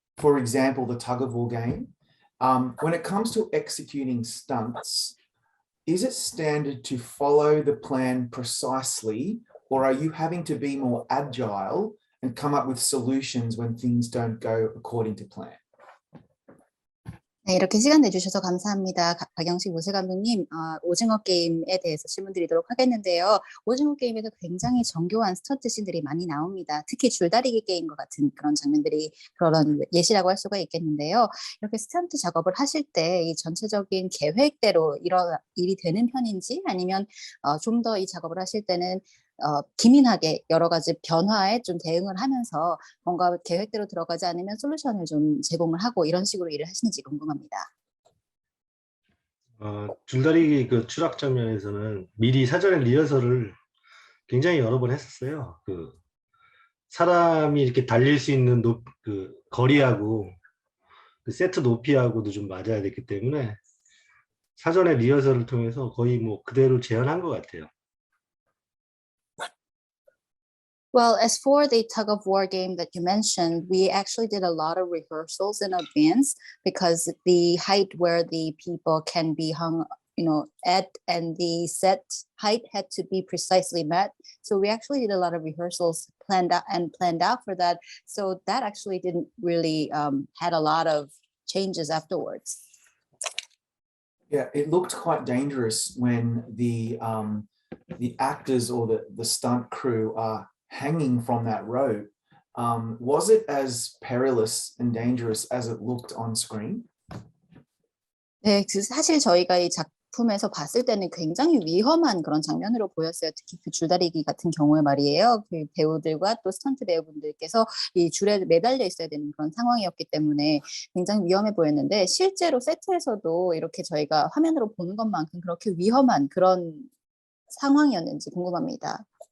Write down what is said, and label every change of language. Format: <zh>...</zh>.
<en>For example, the tug-of-war game. When it comes to executing stunts, is it standard to follow the plan precisely, or are you having to be more agile and come up with solutions when things don't go according to plan?</en> <ko>네, 이렇게 시간 내주셔서 감사합니다. 박영식 모세 감독님, 오징어 게임에 대해서 질문 드리도록 하겠는데요. 오징어 게임에서 굉장히 정교한 스턴트 씬들이 많이 나옵니다. 특히 줄다리기 게임과 같은 그런 장면들이 그런 예시라고 할 수가 있겠는데요. 이렇게 스턴트 작업을 하실 때 이 전체적인 계획대로 일이 되는 편인지 아니면 좀 더 이 작업을 하실 때는 기민하게 여러 가지 변화에 좀 대응을 하면서 뭔가 계획대로 들어가지 않으면 솔루션을 좀 제공을 하고 이런 식으로 일을 하시는지 궁금합니다. 줄다리기 그 추락 장면에서는 미리 사전에 리허설을 굉장히 여러 번 했었어요. 그 사람이 이렇게 달릴 수 있는 그 거리하고 그 세트 높이하고도 좀 맞아야 됐기 때문에 사전에 리허설을 통해서 거의 뭐 그대로 재현한 것 같아요.</ko> <en>Well, as for the tug of war game that you mentioned, we actually did a lot of rehearsals in advance because the height where the people can be hung, at and the set height had to be precisely met. So we actually did a lot of rehearsals planned out for that. So that actually didn't really had a lot of changes afterwards. Yeah, it looked quite dangerous when the actors or the stunt crew are hanging from that rope. Was it as perilous and dangerous as it looked on screen?</en> <ko>네, 사실 저희가 이 작품에서 봤을 때는 굉장히 위험한 그런 장면으로 보였어요. 특히 그 줄다리기 같은 경우에 말이에요. 그 배우들과 또 스턴트 배우분들께서 이 줄에 매달려 있어야 되는 그런 상황이었기 때문에 굉장히 위험해 보였는데 실제로 세트에서도 이렇게 저희가 화면으로 보는 것만큼 그렇게 위험한 그런 상황이었는지 궁금합니다.</ko>